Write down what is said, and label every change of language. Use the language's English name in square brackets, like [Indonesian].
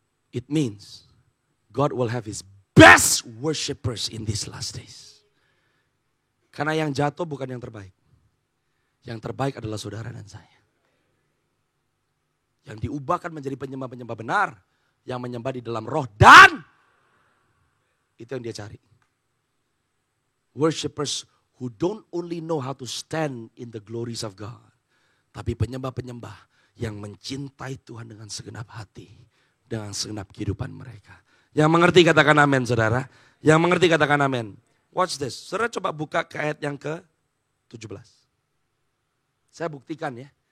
[English] It means God will have his best worshipers in these last days. [Indonesian] Karena yang jatuh bukan yang terbaik. Yang terbaik adalah saudara dan saya. Yang diubahkan menjadi penyembah-penyembah benar. Yang menyembah di dalam roh dan itu yang dia cari. [English] Worshippers who don't only know how to stand in the glories of God. [Indonesian] Tapi penyembah-penyembah yang mencintai Tuhan dengan segenap hati. Dengan segenap kehidupan mereka. Yang mengerti katakan amin saudara. Yang mengerti katakan amin. [English] Watch this. [Indonesian] Saudara coba buka ke ayat yang ke-17. Saya buktikan ya.